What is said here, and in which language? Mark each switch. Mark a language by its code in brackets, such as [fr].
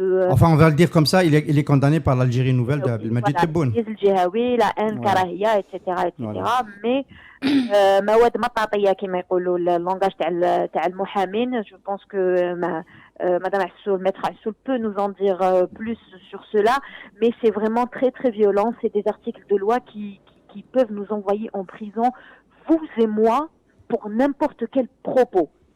[fr] enfin, on va le dire comme ça, il est condamné par l'Algérie nouvelle de Abdelmajid Tebboune. La haine, karahia, etc. Voilà. [ar] Mais مواد مطاطية كما يقولوا اللونغاج تاع المحامين. [fr] Je pense que Madame Assoul, Maître Assoul peut nous en dire plus sur cela, mais c'est vraiment très très violent. C'est des articles de loi qui peuvent nous envoyer en prison, vous et moi, pour n'importe quel propos.